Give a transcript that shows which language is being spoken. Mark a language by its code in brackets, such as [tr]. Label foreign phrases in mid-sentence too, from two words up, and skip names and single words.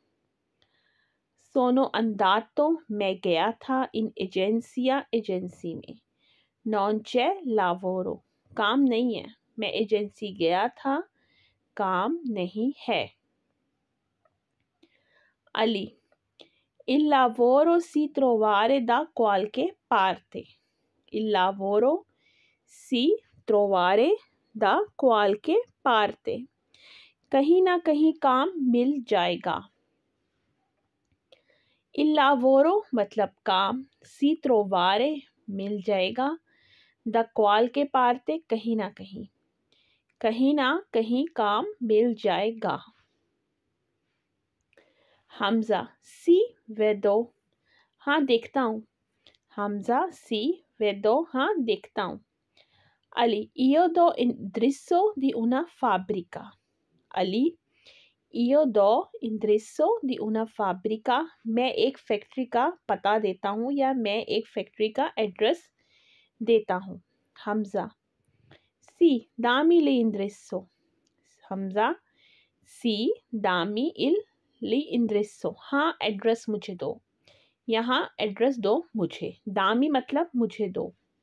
[it] sono andato, [hi] मैं गया था, [it] in agenzia, [hi] एजेंसी में, [it] non c'è lavoro, [hi] काम नहीं है, मैं एजेंसी गया था, काम नहीं है। अली, [it] il lavoro si trovare da qualche parte, il lavoro si trovare da qualche parte, [hi] कहीं ना कहीं काम मिल जाएगा। [it] il lavoro [hi] मतलब काम, [it] si trovare [hi] मिल जाएगा, [it] da qualche parte [hi] कहीं ना कहीं काम मिल जाएगा। हमजा, [it] sì vedo, [hi] हाँ देखता हूँ। हमजा, [it] sì vedo, [hi] हाँ देखता हूँ। अली, [it] io do indirizzo di una fabbrica, अली, io do indirizzo di una fabbrica, [hi] मैं एक फैक्ट्री का पता देता हूँ या मैं एक फैक्ट्री का एड्रेस देता हूँ। हमजा, [it] sì dammi le indirizzo, [hi] हमजा, [it] sì dammi il li indirizzo, [hi] हाँ एड्रेस मुझे दो, यहाँ एड्रेस दो मुझे, दामी मतलब मुझे दो।